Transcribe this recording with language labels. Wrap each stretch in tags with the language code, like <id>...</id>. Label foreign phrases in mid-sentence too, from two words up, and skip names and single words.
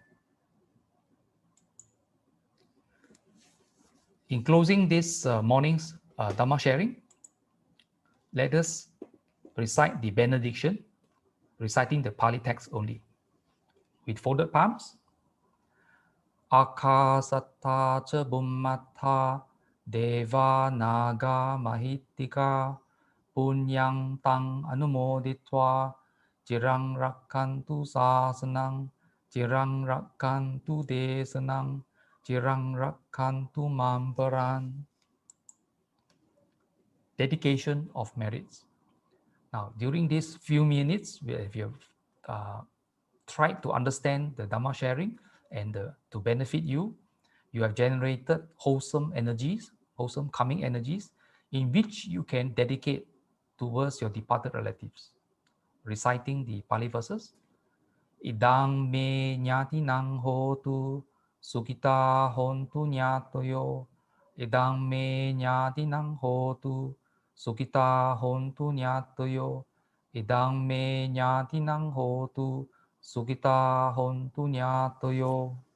<en>In closing this morning's Dhamma sharing, let us recite the benediction, reciting the Pali text only. With folded palms.</en> <pi>Akasatta ca bummatta deva naga mahittika punyang tang anumoditva cirang rakkantu sasanang cirang rakkantu desanang cirang rakkantu mamparan.</pi> <en>Dedication of merits. Now, during these few minutes, if you have tried to understand the Dhamma sharing and to benefit you, you have generated wholesome energies, wholesome calming energies, in which you can dedicate towards your departed relatives. Reciting the Pali verses.</en> <pi>Idang me nyati nang hotu sukita hontu nyatoyo. Idang me nyati nang hotu sukita hontu nyatoyo. Idang me nyati nang hotu sukita hontu nyatoyo.</pi>